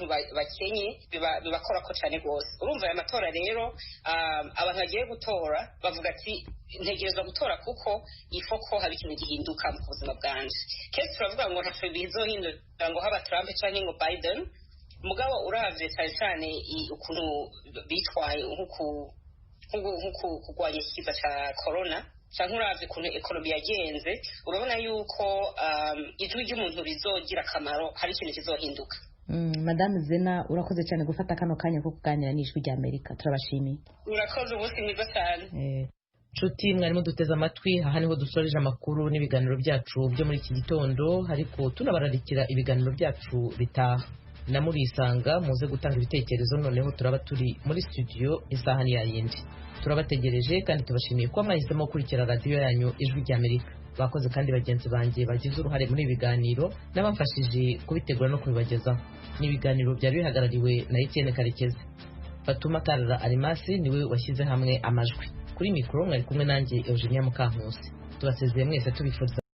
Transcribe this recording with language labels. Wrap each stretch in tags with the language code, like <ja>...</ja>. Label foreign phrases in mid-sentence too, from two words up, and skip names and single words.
<rn>bakenye bibakora ko cyane gose urumva aya matora rero abantu bagiye gutora bavuga ati ntegerezwa gutora kuko ifoko hari ikintu gihinduka mu buzima bwanje kese turavuga ngo ntaco bizohindura ngo haba Trump canke ngo Biden mugabo uravye cyane cyane ukuntu bitwaye nkuko kugwanya ikiza ca corona canke uravye ukuntu ekonomi yagenze urabona yuko ijwi ry'umuntu rizogira akamaro hari ikintu kizohinduka.</rn> <rw>Madame Zena urakoze cyane gufata kano kanya ko kuganira n'ijwi rya Amerika turabashimiye. Urakoze ubusi mwiza cyane. Nshuti mwarimo duteze amatwi aha niho dusoreje amakuru n'ibiganiro byacu byo muri iki gitondo ariko tunabararikira ibiganiro byacu bitaha na muri isanga muze gutanga ibitekerezo noneho turaba turi muri studio isaha ni yayindi turabategereje kandi tubashimiye ko mwahisemo gukurikira radio yanyu ijwi rya Amerika bakoze kandi bagenzi banjye bagize uruhare muri ibiganiro n'abamfashije kubitegura no kubibagezaho n'ibiganiro byari bihagarariwe na Etienne Karekezi Fatuma Karara Arimasi niwe washyize hamwe amajwi kuri mikoro mwari kumwe nanjye Eugenia Mukankusi tubasezeye mwese tubifuriza</rw>